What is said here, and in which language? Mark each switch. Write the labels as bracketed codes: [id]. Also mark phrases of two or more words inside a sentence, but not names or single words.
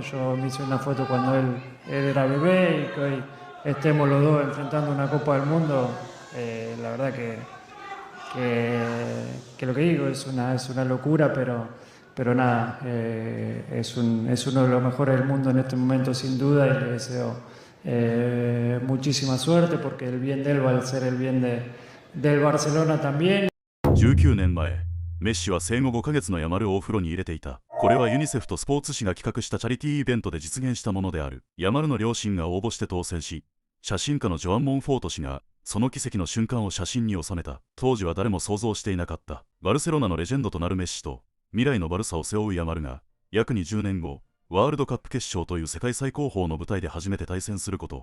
[es] Yo me hice una foto cuando él era bebé y que hoy estemos los dos enfrentando una Copa del Mundo, la verdad que lo que digo es una locura, pero nada, es uno de los mejores del mundo en este momento sin duda y le deseo muchísima suerte porque el bien de él va a ser el bien del Barcelona también. [ja] 19 年前、メッシは生後5ヶ月のヤマルをお風呂に入れていた。これはユニセフとスポーツ紙が企画したチャリティーイベントで実現したものである。ヤマルの両親が応募して当選し、写真家のジョアン・モンフォート氏がその奇跡の瞬間を写真に収めた。当時は誰も想像していなかった。バルセロナのレジェンドとなるメッシと未来のバルサを背負うヤマルが約20年後、ワールドカップ決勝という世界最高峰の舞台で初めて対戦すること。